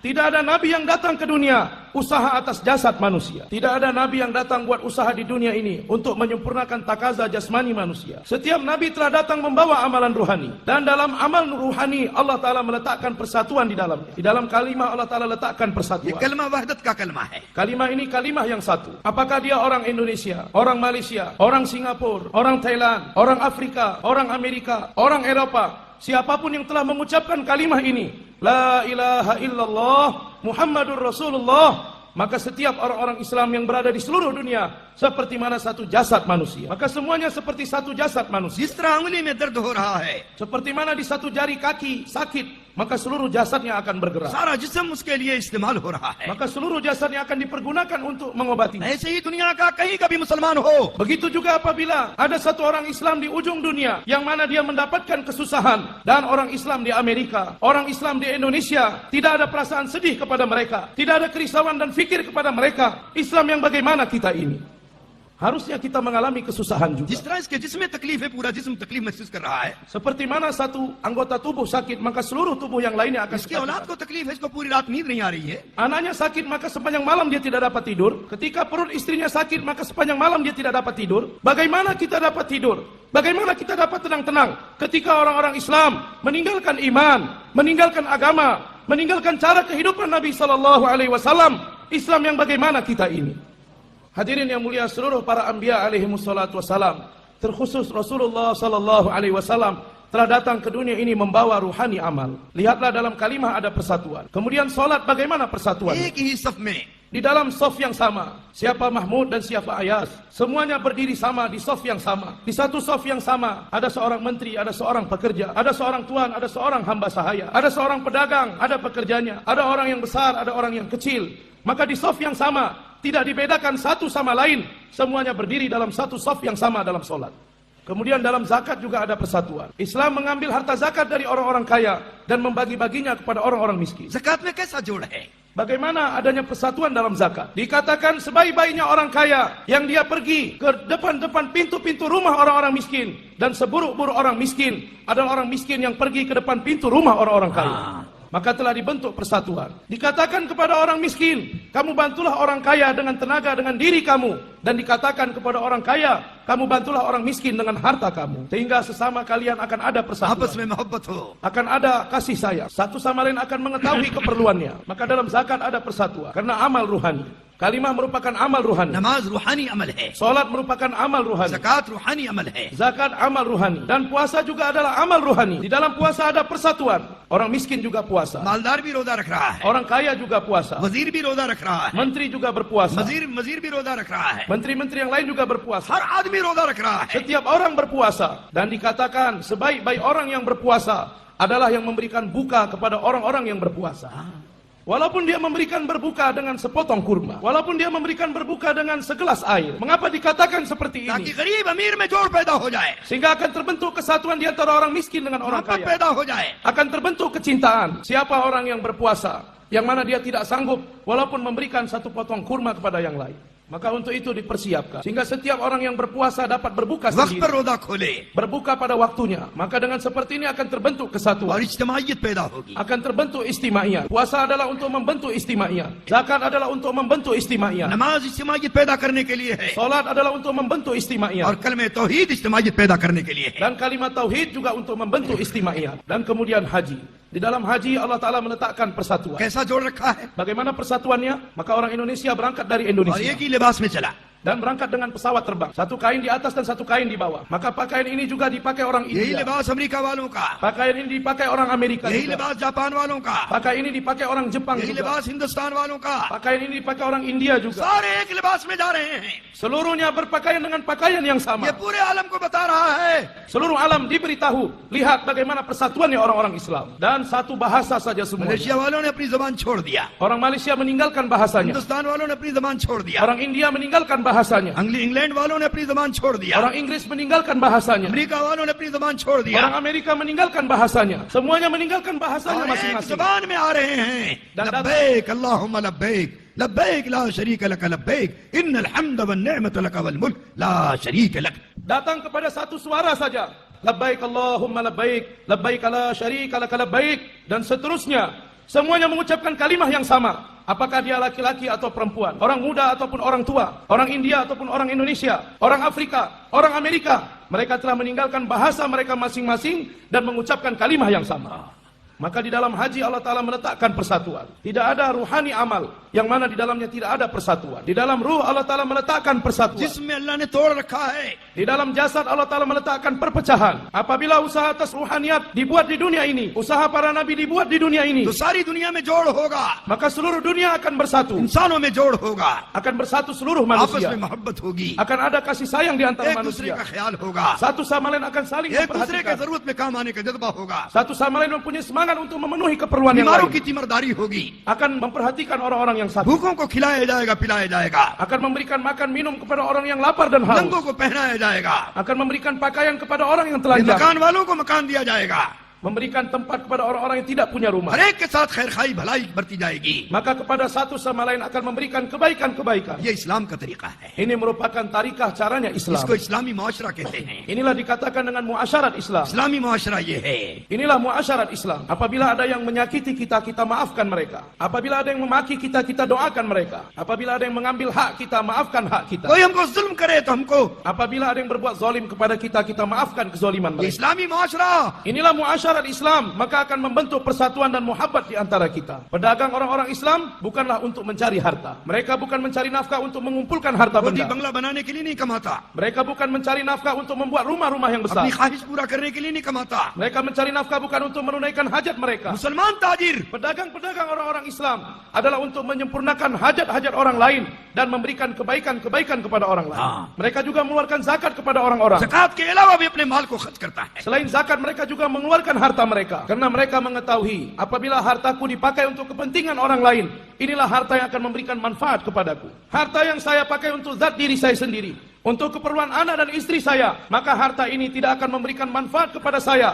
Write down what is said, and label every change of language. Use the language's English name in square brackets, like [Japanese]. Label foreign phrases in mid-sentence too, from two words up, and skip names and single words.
[Indonesian] Tidak ada nabi yang datang ke dunia usaha atas jasad manusia. Tidak ada nabi yang datang buat usaha di dunia ini untuk menyempurnakan takaza jasmani manusia. Setiap nabi Nabi telah datang membawa amalan ruhani. Dan dalam amal ruhani Allah Ta'ala meletakkan persatuan di dalamnya. Di dalam kalimah Allah Ta'ala letakkan ये persatuan. [Urdu] کلمہ وحدت کا کلمہ ہے. [Indonesian] Kalimah ini kalimah yang satu. Apakah dia orang Indonesia, orang Malaysia, orang Singapura, orang Thailand, orang Afrika, orang Amerika, orang Eropa, siapapun yang telah mengucapkan kalimah ini, [Arabic] لا إله إلا الله محمد رسول الله, [Indonesian] maka setiap orang-orang Islam yang berada di seluruh dunia seperti mana satu jasad manusia. Maka semuanya seperti satu jasad manusia. [Urdu] جس طرح انگلی میں درد ہو رہا ہے, [Indonesian] Seperti mana di satu jari kaki sakit, maka seluruh jasadnya akan bergerak. [Urdu] سارا جسم اس کے لیے استعمال ہو رہا ہے. [Indonesian] Maka seluruh jasadnya akan dipergunakan untuk mengobati. [Urdu] ایسے ہی دنیا کا کہیں کا بھی مسلمان ہو, [Indonesian] Begitu juga apabila ada satu orang Islam di ujung dunia yang mana dia mendapatkan kesusahan, dan orang Islam di Amerika, orang Islam di Indonesia tidak ada perasaan sedih kepada mereka, tidak ada kerisauan dan fikir kepada mereka. Islam yang bagaimana kita ini? Harusnya kita mengalami kesusahan juga. [Urdu] جس طرح اس کے جسم میں تکلیف ہے، پورا جسم تکلیف محسوس کر رہا ہے. [Indonesian] Seperti mana satu anggota tubuh sakit, maka seluruh tubuh yang lainnya akan इसकी sakit. [Urdu] اولاد کو تکلیف ہے، اس کو پوری رات نیند نہیں آ رہی ہے. [Indonesian] Anaknya sakit, maka sepanjang malam dia tidak dapat tidur. Ketika perut istrinya sakit, maka sepanjang malam dia tidak dapat tidur. Bagaimana kita dapat tidur? Bagaimana kita dapat tenang-tenang ketika orang-orang Islam meninggalkan iman, meninggalkan agama, meninggalkan cara kehidupan Nabi SAW? Islam yang bagaimana kita ini? Hadirin yang mulia, seluruh para anbiya [Arabic] عليهم الصلاة والسلام, [Indonesian] terkhusus Rasulullah [Arabic] صلى الله عليه وسلم [Indonesian] telah datang ke dunia ini membawa ruhani amal. Lihatlah dalam kalimah ada persatuan. Kemudian salat, bagaimana persatuan? [Urdu] ایک ہی صف میں [Indonesian] Di dalam saf yang sama, siapa Mahmud dan siapa Ayas, semuanya berdiri sama di saf yang sama. Di satu saf yang sama, ada seorang menteri, ada seorang pekerja, ada seorang tuan, ada seorang hamba sahaya, ada seorang pedagang, ada pekerjanya, ada orang yang besar, ada orang yang kecil. Maka di saf yang sama, tidak dibedakan satu sama lain, semuanya berdiri dalam satu saf yang sama dalam solat. Kemudian dalam zakat juga ada persatuan. Islam mengambil harta zakat dari orang-orang kaya dan membagi-baginya kepada orang-orang miskin. [Urdu] زکات میں کیسا جوڑ ہے? [Indonesian] Bagaimana adanya persatuan dalam zakat? Dikatakan sebaik-baiknya orang kaya yang dia pergi ke depan-depan pintu-pintu rumah orang-orang miskin, dan seburuk-buruk orang miskin adalah orang miskin yang pergi ke depan pintu rumah orang-orang kaya. Maka telah dibentuk persatuan. Dikatakan kepada orang miskin, kamu bantulah orang kaya dengan tenaga, dengan diri kamu. Dan dikatakan kepada orang kaya, kamu bantulah orang miskin dengan harta kamu. Sehingga sesama kalian akan ada persatuan, [Urdu] آپس میں محبت ہو. [Indonesian] akan ada kasih sayang, satu sama lain akan mengetahui keperluannya. Maka dalam zakat ada persatuan, karena amal ruhani. Kalimah merupakan amal ruhani. [Urdu] نماز روحانی عمل ہے, [Indonesian] Salat merupakan amal ruhani. [Urdu] زکات روحانی عمل ہے. [Indonesian] Zakat amal ruhani. Dan puasa juga adalah amal ruhani. Di dalam puasa ada persatuan. Orang miskin juga puasa, [Urdu] مالدار بھی روزہ رکھ رہا ہے, [Indonesian] orang kaya juga puasa, [Urdu] وزیر بھی روزہ رکھ رہا ہے, [Indonesian] menteri juga berpuasa, [Urdu] مجیر بھی روزہ رکھ رہا ہے, [Indonesian] menteri-menteri yang lain juga berpuasa. [Urdu] ہر آدمی روزہ رکھ رہا ہے. [Indonesian] Setiap orang berpuasa. Dan dikatakan sebaik-baik orang yang berpuasa adalah yang memberikan buka kepada orang-orang yang berpuasa. Walaupun dia memberikan berbuka dengan sepotong kurma, walaupun dia memberikan berbuka dengan segelas air. Mengapa dikatakan seperti ताकि ini? [Urdu] غریب امیر میں جوڑ پیدا ہو جائے, [Indonesian] Sehingga akan terbentuk kesatuan di antara orang miskin dengan orang मोहब्बत kaya. [Urdu] پیدا ہو جائے. [Indonesian] Akan terbentuk kecintaan. Siapa orang yang berpuasa, yang mana dia tidak sanggup walaupun memberikan satu potong kurma kepada yang lain. Maka untuk itu dipersiapkan, sehingga setiap orang yang berpuasa dapat berbuka [Urdu] وقت پر [Indonesian] sendiri, [Urdu] روزہ کھولے [Indonesian] berbuka pada waktunya. Maka dengan seperti ini akan terbentuk और kesatuan, [Urdu] اجتماعیت پیدا ہوگی. [Indonesian] akan terbentuk istimaiyah. Puasa adalah untuk membentuk istimaiyah. Zakat adalah untuk membentuk istimaiyah. [Urdu] نماز اجتماعیت پیدا کرنے کے لیے ہے, [Indonesian] Salat adalah untuk membentuk istimaiyah. [Urdu] اور کلمۂ توحید اجتماعیت پیدا کرنے کے لیے ہے. [Indonesian] Dan kalimat tauhid juga untuk membentuk istimaiyah. Dan kemudian haji. Di dalam haji Allah Ta'ala meletakkan persatuan. [Urdu] کیسا جوڑ رکھا ہے? [Indonesian] Bagaimana persatuannya? Maka orang Indonesia berangkat dari और Indonesia [Urdu] ایک ہی لباس میں چلا, [Indonesian] dan berangkat dengan pesawat terbang. Satu kain di atas dan satu kain di bawah. Maka pakaian ini juga dipakai orang यही India. [Urdu] لباس امریکہ والوں کا, [Indonesian] Pakaian ini dipakai orang Amerika यही juga. [Urdu] لباس جاپان والوں کا, [Indonesian] Pakaian ini dipakai orang Jepang यही juga. [Urdu] لباس ہندوستان والوں کا, [Indonesian] Pakaian ini dipakai orang India juga. [Urdu] سارے ایک لباس میں جا رہے ہیں. [Indonesian] Seluruhnya berpakaian dengan pakaian yang ये sama. [Urdu] پورے عالم کو بتا رہا ہے, [Indonesian] Seluruh alam diberitahu. Lihat bagaimana persatuannya orang-orang Islam. Dan satu bahasa saja semuanya. [Urdu] ملیشیا والوں نے اپنی زبان چھوڑ دیا, [Indonesian] Orang Malaysia meninggalkan bahasanya. [Urdu] ہندوستان والوں نے اپنی زبان چھوڑ دیا, [Indonesian] Orang India meninggalkan bahasanya. [Urdu] انگلینڈ والوں نے اپنی زبان چھوڑ دیا, [Indonesian] Orang Inggris meninggalkan bahasanya. [Urdu] امریکہ والوں نے اپنی زبان چھوڑ دیا. [Indonesian] Orang Amerika meninggalkan bahasanya. Semuanya meninggalkan bahasanya [Urdu] اور ایک [Indonesian] masing-masing. [Urdu] زبان میں آ رہے ہیں, [Arabic] لبيك اللهم لبيك، لبيك لا شريك لك لبيك، إن الحمد والنعمة لك والملك لا شريك لك. [Indonesian] Datang kepada satu suara saja. [Arabic] لبيك اللهم لبيك، لبيك لا شريك لك لبيك, [Indonesian] dan seterusnya. Semuanya mengucapkan kalimah yang sama. Apakah dia laki-laki atau perempuan, orang muda ataupun orang tua, orang India ataupun orang Indonesia, orang Afrika, orang Amerika, mereka telah meninggalkan bahasa mereka masing-masing dan mengucapkan kalimah yang sama. Maka di dalam haji Allah Ta'ala meletakkan persatuan. Tidak ada ruhani amal yang mana di dalamnya tidak ada persatuan. Di dalam ruh Allah Ta'ala meletakkan persatuan. [Urdu] جس میں اللہ نے توڑ رکھا ہے [Indonesian] Di dalam jasad Allah Ta'ala meletakkan perpecahan. Apabila usaha atas ruhaniyat dibuat di dunia ini, usaha para nabi dibuat di dunia ini, [Urdu] تو ساری دنیا میں جوڑ ہوگا, [Indonesian] maka seluruh dunia akan bersatu. [Urdu] انسانوں میں جوڑ ہوگا, [Indonesian] Akan bersatu seluruh आपस manusia. [Urdu] میں محبت ہوگی, [Indonesian] Akan ada kasih sayang di antara [Urdu] ایک دوسرے [Indonesian] manusia. [Urdu] کا خیال ہوگا, [Indonesian] Satu sama lain akan saling [Urdu] ایک دوسرے کے [Indonesian] memperhatikan. [Urdu] ضرورت میں کام آنے کا جذبہ ہوگا, [Indonesian] Satu sama lain mempunyai semangat untuk memenuhi keperluan yang बीमारों lain. [Urdu] کی تیمارداری ہوگی, [Indonesian] Akan memperhatikan orang-orang yang sakit. [Urdu] بھوکوں کو کھلایا جائے گا، پلایا جائے گا, [Indonesian] Akan memberikan makan minum kepada orang yang lapar dan haus. [Urdu] ننگوں کو پہنایا جائے گا, [Indonesian] Akan memberikan pakaian kepada orang yang ये telanjang. [Urdu] مکان والوں کو مکان دیا جائے گا, [Indonesian] Memberikan tempat kepada orang-orang yang tidak punya rumah. [Urdu] ہر ایک کے ساتھ خیر خواہی بھلائی بڑھتی جائے گی. [Indonesian] Maka kepada satu sama lain akan memberikan kebaikan-kebaikan. [Urdu] یہ اسلام کا طریقہ ہے, [Indonesian] Ini merupakan tarikah caranya Islam. [Urdu] اس کو اسلامی معاشرہ کہتے ہیں. [Indonesian] Inilah dikatakan dengan muasyarat Islam. [Urdu] اسلامی معاشرہ یہ ہے, [Indonesian] Inilah muasyarat Islam. Apabila ada yang menyakiti kita, kita maafkan mereka. Apabila ada yang memaki kita, kita doakan mereka. Apabila ada yang mengambil hak kita, maafkan hak kita. [Urdu] کوئی ہم کو ظلم کرے تو ہم کو, [Indonesian] Apabila ada yang berbuat zalim kepada kita, kita maafkan kezaliman ये mereka. [Urdu] اسلامی معاشرہ [Indonesian] Inilah muasyarat Islam, maka akan membentuk persatuan dan muhabbat di antara kita. Pedagang orang-orang Islam bukanlah untuk mencari harta. Mereka bukan mencari nafkah untuk mengumpulkan harta रोटी benda. [Urdu] بنگلہ بنانے کے لیے نہیں کماتا, [Indonesian] Mereka bukan mencari nafkah untuk membuat rumah-rumah yang besar. [Urdu] اپنی خواہش پورا کرنے کے لیے نہیں کماتا. [Indonesian] Mereka mencari nafkah bukan untuk menunaikan hajat mereka. [Urdu] مسلمان تاجر [Indonesian] Pedagang-pedagang orang-orang Islam adalah untuk menyempurnakan hajat-hajat orang lain dan memberikan kebaikan-kebaikan kepada orang lain. Mereka juga mengeluarkan zakat kepada orang-orang. [Urdu] زکات کے علاوہ بھی اپنے مال کو خرچ کرتا ہے. [Indonesian] Selain zakat, mereka juga mengeluarkan harta mereka. Karena mereka mengetahui, apabila hartaku dipakai untuk kepentingan orang lain, inilah harta yang akan memberikan manfaat kepadaku. Harta yang saya pakai untuk zat diri saya sendiri, untuk keperluan anak dan istri saya, maka harta ini tidak akan memberikan manfaat kepada saya.